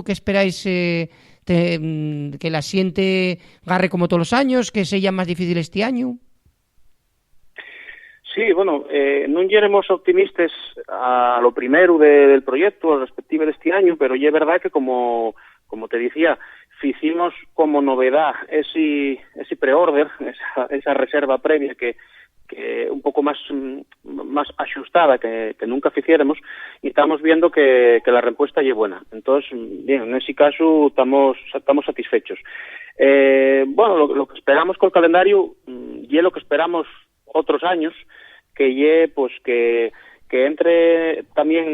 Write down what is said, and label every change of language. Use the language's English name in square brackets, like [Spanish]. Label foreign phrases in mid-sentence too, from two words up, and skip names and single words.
[Spanish] ¿Qué esperáis que la xente garre como todos los años, que sea más difícil este año? Sí, bueno, non éramos optimistas a lo primero del proyecto, al respectivo de este año, pero é verdad que como te decía, hicimos como novedad ese pre-order, [Galician] esa reserva previa que un pouco máis axustada que nunca ficiéramos, [Spanish] e estamos viendo que la respuesta é buena. Entonces, bien, en ese caso estamos satisfechos. Bueno, lo que esperamos col calendario é lo que esperamos outros años, que é pues que entre también